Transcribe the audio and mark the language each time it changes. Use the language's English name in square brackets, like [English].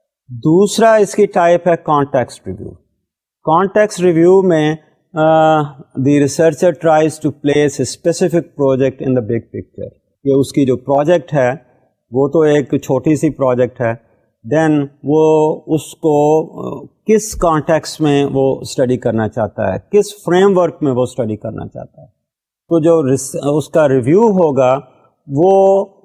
[Urdu] دوسرا اس کی ٹائپ ہے کانٹیکسٹ ریویو. [English] Context review میں the researcher tries to place a specific project in the big picture. [Urdu] یہ اس کی جو پروجیکٹ ہے وہ تو ایک چھوٹی سی پروجیکٹ ہے, دین وہ اس کو کس کانٹیکسٹ میں وہ اسٹڈی کرنا چاہتا ہے, کس فریم ورک میں وہ اسٹڈی کرنا چاہتا ہے. تو جو اس کا ریویو ہوگا وہ